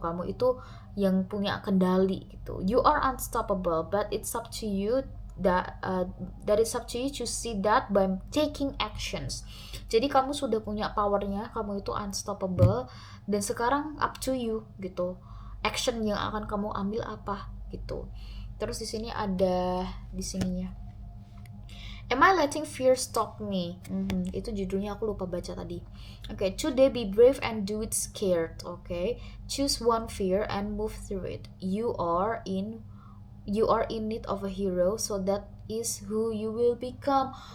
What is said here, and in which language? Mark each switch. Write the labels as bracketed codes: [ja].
[id] Kamu itu yang punya kendali gitu. [en] You are unstoppable, but it's up to you to see that by taking actions. [id] Jadi kamu sudah punya powernya, kamu itu unstoppable, dan sekarang [en] up to you [id] gitu. Action yang akan kamu ambil apa gitu. Terus di sini ada di sininya. [en] Am I letting fear stop me? [id] Itu judulnya, aku lupa baca tadi. [en] Okay, today be brave and do it scared. Okay, choose one fear and move through it. You are in need of a hero, so that is who you will become.